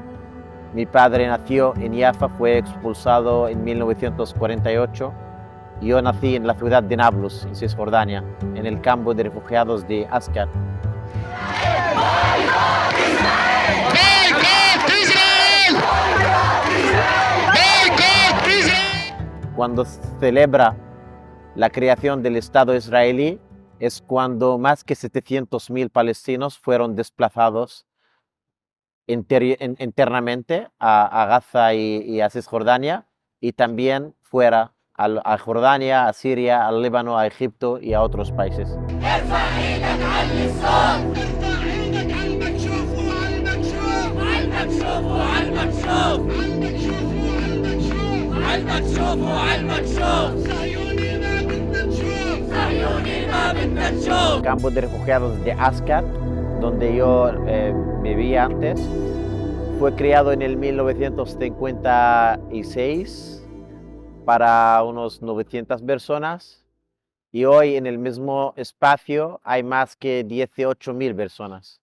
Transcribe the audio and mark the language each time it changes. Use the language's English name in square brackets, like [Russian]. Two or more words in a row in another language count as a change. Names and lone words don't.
[Spanish] Mi padre nació en Jaffa, fue expulsado en 1948. Yo nací en la ciudad de Nablus, en Cisjordania, en el campo de refugiados de Ascad. [Arabic] بايكوت إسرائيل، بايكوت إسرائيل. [Spanish] Cuando se celebra la creación del Estado israelí, es cuando más que 700.000 palestinos fueron desplazados internamente a Gaza y a Cisjordania, y también fuera a Jordania, a Siria, al Líbano, a Egipto y a otros países. [Arabic] ارفع ايدك على الصوت، ارفع ايدك على المكشوف وعلى المكشوف، على المكشوف وعلى المكشوف، على المكشوف وعلى المكشوف. على المكشوف وعلى المكشوف، صهيوني ما بدنا نشوف، صهيوني ما بدنا نشوف. [Spanish] Campo de refugiados de Ascad, donde yo vivía antes, fue creado en el 1956 para unos 900 personas, y hoy en el mismo espacio hay más que 18.000 personas.